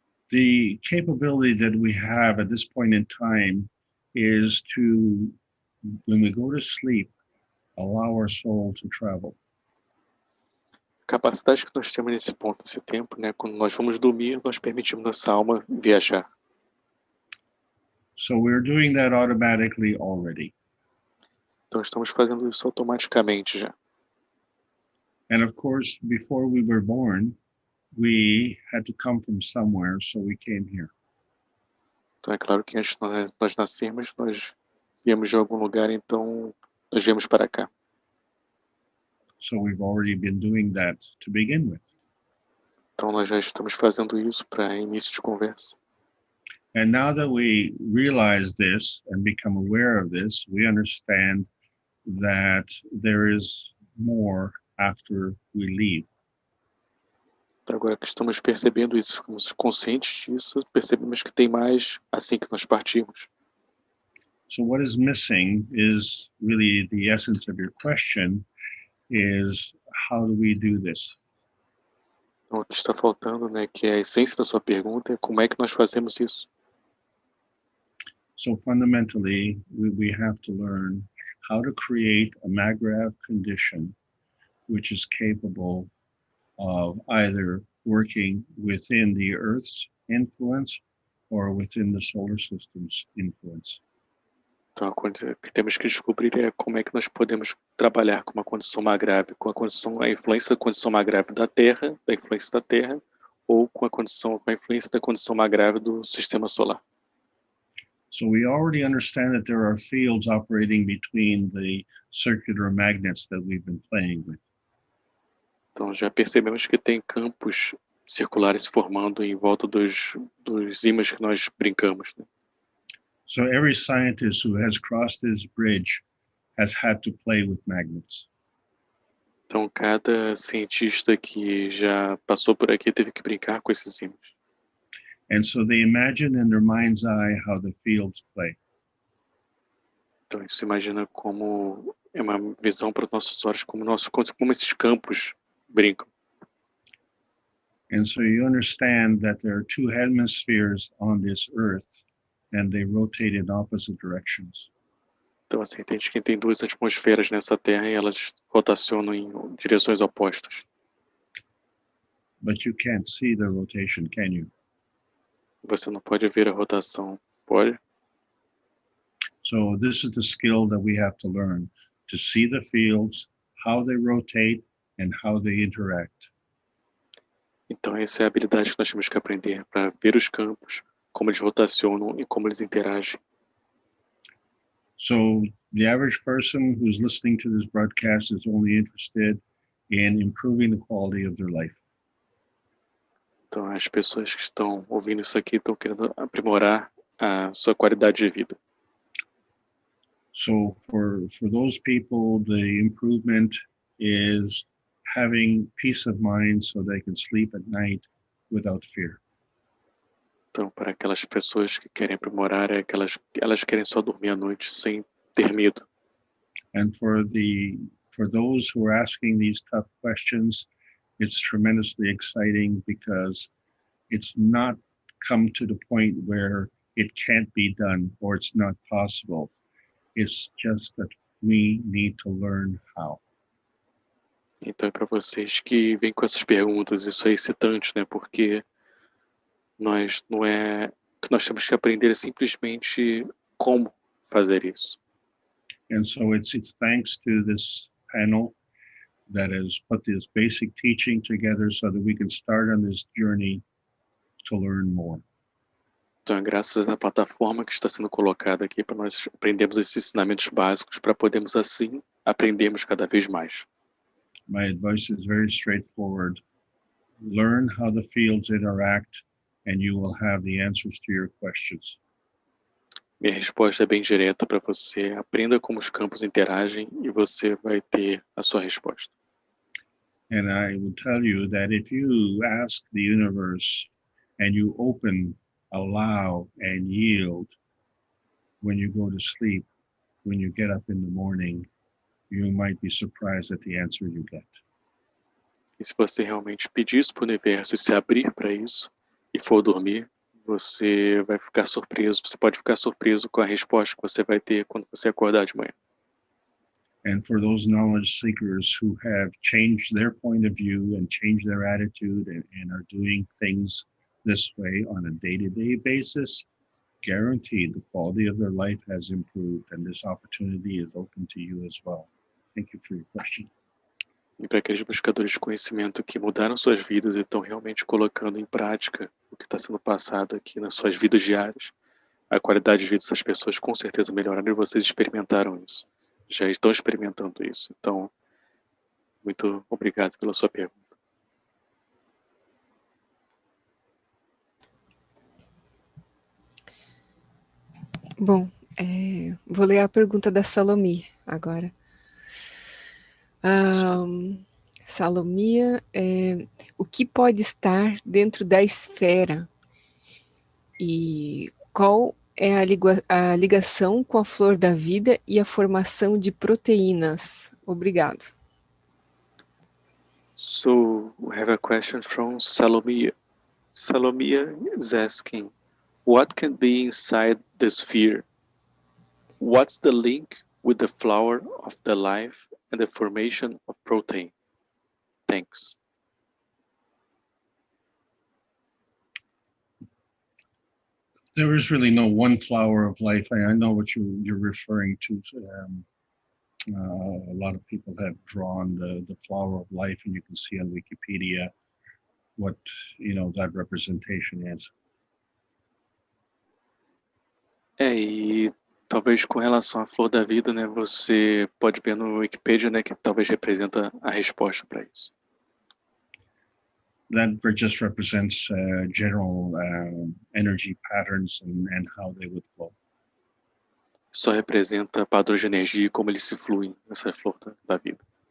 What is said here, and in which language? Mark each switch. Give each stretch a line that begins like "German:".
English: The capability that we have at this point in time is to, when we go to sleep, allow our soul to travel.
Portuguese: A capacidade que nós temos nesse ponto, nesse tempo, né? Quando nós vamos dormir, nós permitimos nossa alma viajar.
English: So we're doing that automatically already.
Portuguese: Então estamos fazendo isso automaticamente já.
English: And of course, before we were born, we had to come from somewhere, so we came here.
Portuguese: Então é claro que antes de nós nascermos, nós viemos de algum lugar, então nós viemos para cá.
English: So we've already been doing that to begin with.
Portuguese: Então nós já estamos fazendo isso para início de conversa.
English: And now that we realize this and become aware of this, we understand that there is more after we leave.
Portuguese: Então, agora que estamos percebendo isso, ficamos conscientes disso, percebemos que tem mais assim que nós partimos.
English: So what is missing is really the essence of your question is, how do we do this?
Portuguese: Então, o que está faltando, né, que é a essência da sua pergunta, é como é que nós fazemos isso.
English: So fundamentally, we have to learn how to create a MAGRAV condition which is capable of either working within the Earth's influence or within the solar system's influence.
Portuguese: Então, a coisa que temos que descobrir é como é que nós podemos trabalhar com uma condição MAGRAV, com a influência da condição MAGRAV da Terra, da influência da Terra, ou com a influência da condição MAGRAV do sistema solar.
English: So we already understand that there are fields operating between the circular magnets that we've been playing with.
Portuguese: Então já percebemos que tem campos circulares se formando em volta dos ímãs que nós brincamos, né?
English: So every scientist who has crossed this bridge has had to play with magnets.
Portuguese: Então cada cientista que já passou por aqui teve que brincar com esses ímãs.
English: And so they imagine in their mind's eye how the fields play.
Portuguese: Então isso imagina como é uma visão para os nossos olhos, como esses campos brincam.
English: And so you understand that there are two hemispheres on this earth and they rotate in opposite directions.
Portuguese: Então você entende que tem duas atmosferas nessa Terra e elas rotacionam em direções opostas.
English: But you can't see the rotation, can you?
Portuguese: Você não pode ver a rotação, pode?
English: So this is the skill that we have to learn, to see the fields, how they rotate and how they interact.
Portuguese: Então essa é a habilidade que nós temos que aprender, para ver os campos, como eles rotacionam e como eles interagem.
English: So the average person who's listening to this broadcast is only interested in improving the quality of their life.
Portuguese: Então as pessoas que estão ouvindo isso aqui estão querendo aprimorar a sua qualidade de vida.
English: So for those people, the improvement is having peace of mind so they can sleep at night without fear.
Portuguese: Então para aquelas pessoas que querem aprimorar, elas querem só dormir à noite sem ter medo.
English: And for those who are asking these tough questions, it's tremendously exciting because it's not come to the point where it can't be done or it's not possible. It's just that we need to learn how.
Portuguese: Então é para vocês que vêm com essas perguntas, isso é excitante, né? Porque não é que nós temos que aprender simplesmente como fazer isso.
English: And so it's thanks to this panel that has put this basic teaching together so that we can start on this journey to learn more.
Portuguese: Então é graças à plataforma que está sendo colocada aqui para nós aprendermos esses ensinamentos básicos para podermos assim aprendermos cada vez mais.
English: My advice is very straightforward. Learn how the fields interact and you will have the answers to your questions.
Portuguese: Minha resposta é bem direta para você. Aprenda como os campos interagem e você vai ter a sua resposta.
English: And I will tell you that if you ask the universe and you open, allow, and yield when you go to sleep, when you get up in the morning, you might be surprised at the answer you get.
Portuguese: E se você realmente pedir isso para o universo e se abrir para isso e for dormir, você vai ficar surpreso. Você pode ficar surpreso com a resposta que você vai ter quando você acordar de manhã.
English: And for those knowledge seekers who have changed their point of view and changed their attitude and are doing things this way on a day-to-day basis, guaranteed the quality of their life has improved, and this opportunity is open to you as well. Thank you for your question.
Portuguese: E para aqueles buscadores de conhecimento que mudaram suas vidas e estão realmente colocando em prática o que está sendo passado aqui nas suas vidas diárias, a qualidade de vida dessas pessoas com certeza melhoraram e vocês experimentaram isso. Já estão experimentando isso. Então, muito obrigado pela sua pergunta. Bom, vou ler a pergunta da Salomia agora. Salomia, o que pode estar dentro da esfera? E qual é a ligação com a flor da vida e a formação de proteínas? Obrigado.
English: So, we have a question from Salomia. Salomia is asking, what can be inside the sphere? What's the link with the flower of the life and the formation of protein? Thanks. There is really no one flower of life. I know what you're referring to. A lot of people have drawn the flower of life, and you can see on Wikipedia what that representation is.
Portuguese: E talvez com relação à flor da vida, né, você pode ver no Wikipedia, né, que talvez representa a resposta para isso.
English: That just represents general energy patterns and how they would flow.
Portuguese: Só representa padrões de energia e como eles se fluem nessa flor da vida.